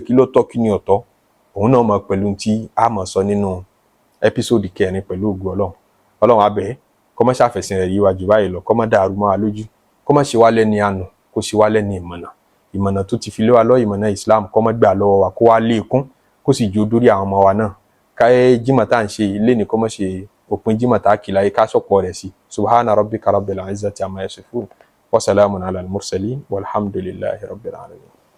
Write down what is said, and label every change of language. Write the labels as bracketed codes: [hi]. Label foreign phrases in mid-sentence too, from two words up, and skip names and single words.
[yo] kí ló tọ́ kí ni ọ̀tọ̀ òun náà mọ̀ pẹ̀lú tí a mọ̀ sọ nínú ẹ́písòdì 4 pẹ̀lú ògo Ọlọ́run Ọlọ́run a bẹ̀ kó má ṣàfẹ̀sìn rẹ̀ yí wa jù báyìí lọ kó má dàrú mọ́ wa lójú kó má ṣe wá lẹ́ni àánú kó ṣe wá lẹ́ni ìmọ̀nà tó ti fi lé wa lọ ìmọ̀nà Islam kó má gbà lọ́wọ́ wa kó wá lékún kó sì jó dórí àwọn ọmọ wa náà káyé jímọ̀ tá à ń ṣe ilé ní kó má ṣe òpin jímọ̀ tá a kì láyé ká sọ̀pọ̀ rẹ̀ sí [ar] سبحان ربك رب العزة عما يصفون وسلام على المرسلين والحمد لله رب العالمين.